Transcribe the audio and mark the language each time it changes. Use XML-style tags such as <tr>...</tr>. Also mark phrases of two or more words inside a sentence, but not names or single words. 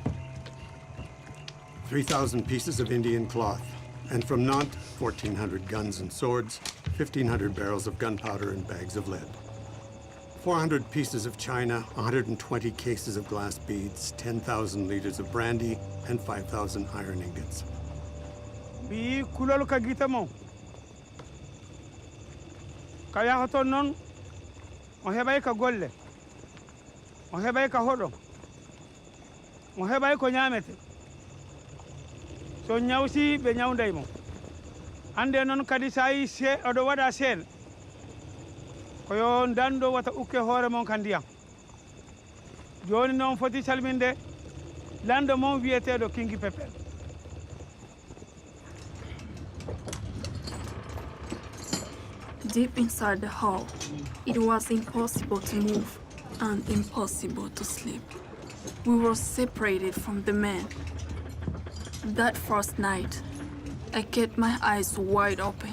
<en>3,000 pieces of Indian cloth, and from Nantes, 1,400 guns and swords, 1,500 barrels of gunpowder and bags of lead. 400 pieces of china, 120 cases of glass beads, 10,000 liters of brandy, and 5,000 iron ingots.</en> <ff>Bi kulolu ka gita mo. Kaya hoton non o heɓay ka golle, o heɓay ka hoɗo, o heɓay ko ñamete. So ñawsi ɓe ñawday mo. Hande noon kadi sa yi oɗo waɗa seen, ko yo dando wata ukke hoore mon ka ndiyam. Joni noon foti salminde lando mon wiyeteɗo Kingi Pepel.</ff> <en>Deep inside the hull, it was impossible to move and impossible to sleep. We were separated from the men. That first night, I kept my eyes wide open.</en>